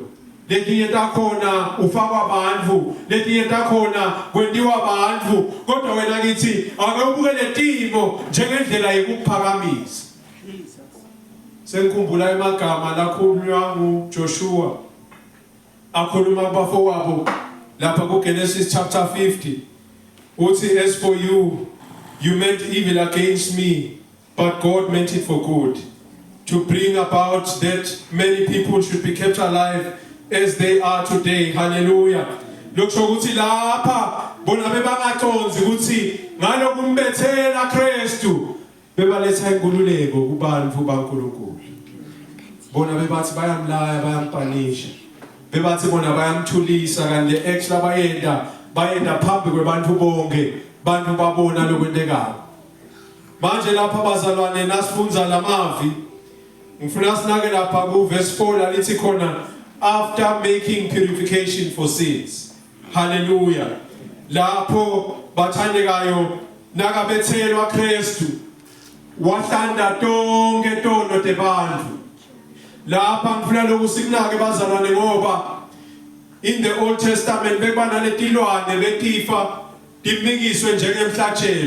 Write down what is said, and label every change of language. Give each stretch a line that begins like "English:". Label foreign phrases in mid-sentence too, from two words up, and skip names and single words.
Swati: Letinye takhona ufakwa abantu, letinye takhona kwendiwa abantu, kodwa wena ngithi ake ubuke letimo njengendlela yokuphakamisa. Sengikhumbula emagama lakhulunywa nguJoshua akhuluma kubafowabo lapha kuGenesis chapter 50 uthi
English: as for you meant evil against me but God meant it for good to bring about that many people should be kept alive as they are today.
Swati: Hallelujah. Lokusho ukuthi lapha bona bebangaconzi ukuthi ngalokumbethela Kristu bebaletha inkululeko kubantu baNkulunkulu. Bona bebathi bayamlaya bayampanisha. Bebathi bona bayamthulisa kanti actually bayenda phambi kwebantu bonke bantu babona lokwentekayo. Manje lapha bazalwane nasifunza lamavi ngifuna sinake lapha ku verse 4 lalithi khona
English: after making purification for sins.
Swati: Hallelujah. Lapho bathandekayo nakabethelwa Kristu wahlanda tonke tono tebantu. Lapha ngifuna lokusikunake bazalwane ngoba
English: in the Old Testament
Swati: bekubana letilwane betifa dimikiswe njengemhlatshelo.